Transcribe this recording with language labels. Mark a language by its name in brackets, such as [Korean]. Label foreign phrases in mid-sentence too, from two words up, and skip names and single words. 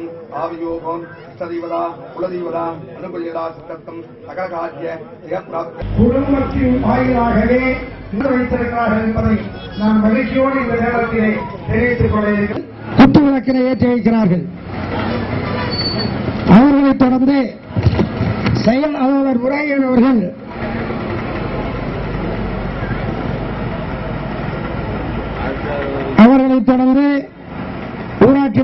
[Sanskrit] आवियोगम इष्टदेवता कुलदेवता अनुकूल्यता सिद्धर्थम सकल कार्य जयप्राप्त [Tamil] குடும்பத்தின் வாயிலாகவே வைத்திருக்கிறார்கள் என்பதை நான் மகிழ்ச்சியோடு இந்த நேரத்திலே தெரிவித்துக் கொள்கிறேன். குத்து விளக்கினை ஏற்றி வைக்கிறார்கள். அவர்களைத் தொடர்ந்து செயல் அலுவலர் முருகையன் அவர்கள் அவர்களைத் தொடர்ந்து ஊராட்சி